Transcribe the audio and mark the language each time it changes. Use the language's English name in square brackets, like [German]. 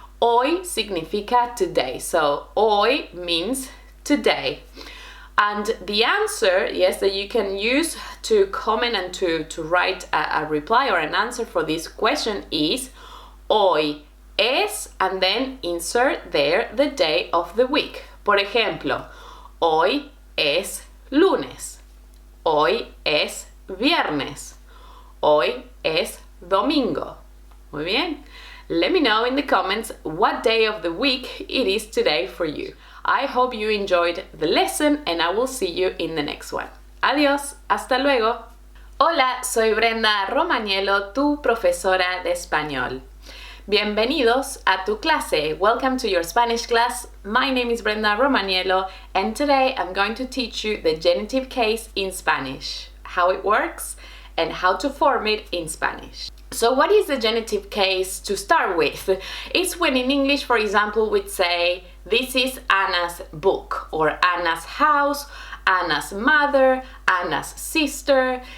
[Spanish] Hoy significa [English] today. So hoy means today. And the answer, yes, that you can use to comment and to write a reply or an answer for this question is [Spanish] hoy es, [English] and then insert there the day of the week. [Spanish] Por ejemplo, hoy es lunes. Hoy es viernes. Hoy es domingo. Muy bien. [English] Let me know in the comments what day of the week it is today for you. I hope you enjoyed the lesson and I will see you in the next one. [Spanish] Adiós, hasta luego. Hola, soy Brenda Romaniello, tu profesora de español. Bienvenidos a tu clase. [English] Welcome to your Spanish class. My name is Brenda Romaniello and today I'm going to teach you the genitive case in Spanish, how it works and how to form it in Spanish. So what is the genitive case to start with? It's when in English, for example, we'd say, this is Anna's book, or Anna's house, Anna's mother, Anna's sister.